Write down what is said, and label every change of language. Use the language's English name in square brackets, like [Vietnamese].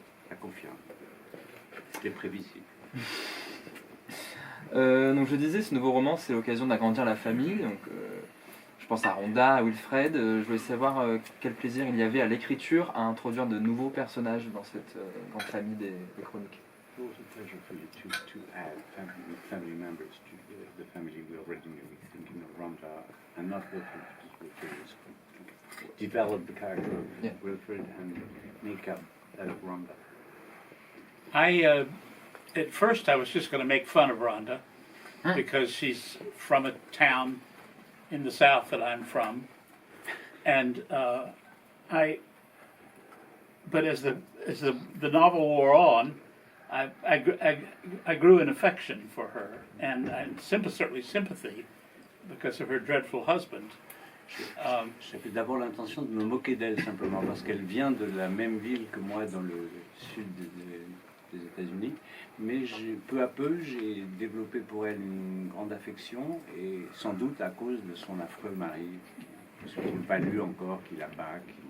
[French] Ça confirme. C'était prévisible. Donc je disais, ce nouveau roman, c'est l'occasion d'agrandir la famille. Donc, je pense à Rhonda, à Wilfred. Je voulais savoir quel plaisir il y avait à l'écriture à introduire de nouveaux personnages dans cette grande famille des chroniques. [English] It was a pleasure for you to add family members to the family we already knew. Thinking of Rhonda and not Wilfred, because Wilfred is develop the character of Wilfred and make up that of Rhonda. At first I was just going to make fun of Rhonda because she's from a town in the south that I'm from, and but as the novel wore on, I grew an affection for her and certainly sympathy because of her dreadful husband. [French] J'avais d'abord l'intention de me moquer d'elle simplement parce qu'elle vient de la même ville que moi dans le sud des États-Unis, mais peu à peu j'ai développé pour elle une grande affection et sans doute à cause de son affreux mari, parce que je n'ai pas lu encore, qui la bat,